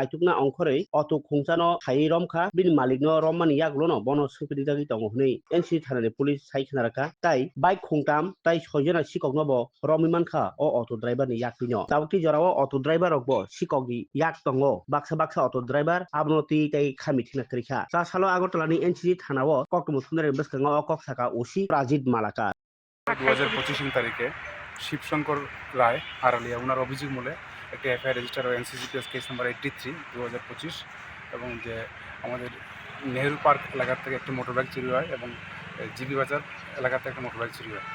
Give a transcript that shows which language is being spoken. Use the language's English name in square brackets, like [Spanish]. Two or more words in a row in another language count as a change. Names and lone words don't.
[Kok Borok] naitukna ongkhorei auto khungchano thai romkha bin malikno rommani yaklono bono sungpidijagi tongo hnei NCC thanani police sai khnaraka tai bike khungtam tai soijona sikokno bo romimankha o [English] auto driver [Kok Borok] ni yakpino tabukti jorao [English] auto driver [Kok Borok] rokbo sikogi yak tongo baksa [English] auto driver [Kok Borok] abnoti tai khami thina krikha sa salo আগরতলানি NCC thanao koktumu thunare bwskango o kok saka ওসি রাজীব মালাকা [Bangla] 2025 তারিখে শিবশঙ্কর রায় আড়ালিয়া ওনার অভিযোগ মূলে একটি [English] FIR register [Bangla] ও NCCPS [English] case number [Bangla] 83 2025 এবং যে আমাদের নেহেরু পার্ক এলাকার থেকে একটি মোটরবাইক চুরি হয় এবং জিবি বাজার এলাকা থেকে একটা মোটরবাইক চুরি হয়।